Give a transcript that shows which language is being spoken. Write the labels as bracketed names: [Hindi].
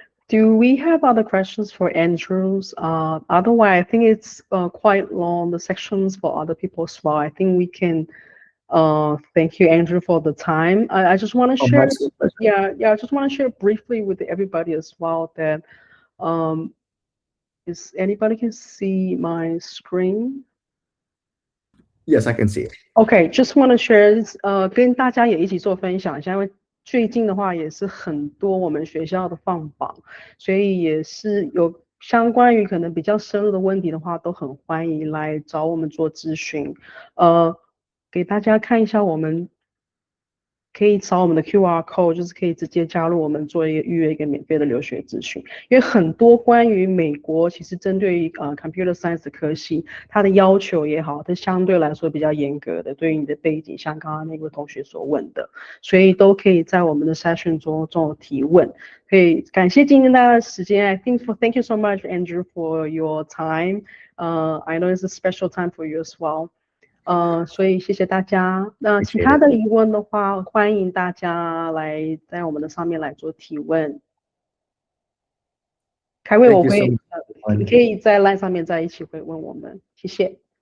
[English] Do we have other questions for Andrews? Otherwise, I think it's quite long, the sections for other people as well. I think we can thank you, Andrew, for the time. I just want to share, I just want to share briefly with everybody as well that is anybody can see my screen? Yes, I can see it. Okay, just want to share， [Chinese] 跟大家也一起做分享一下，因为最近的话也是很多我们学校的放榜，所以也是有相关于可能比较深入的问题的话，都很欢迎来找我们做咨询。给大家看一下，我们可以扫我们的 QR code， 就是可以直接加入我们做一个预约一个免费的留学咨询。因为很多关于美国，其实针对于computer science 的科系，它的要求也好，它相对来说比较严格的，对于你的背景，像刚刚那位同学所问的，所以都可以在我们的 session 中做提问。可以感谢今天大家的时间。 [English] Thank you so much, Andrew, for your time. I know it's a special time for you as well. [Chinese] 所以谢谢大家。那其他的疑问的话，欢迎大家来在我们的上面来做提问。凯伟，我会你可以在 LINE 上面再一起回问我们，谢谢。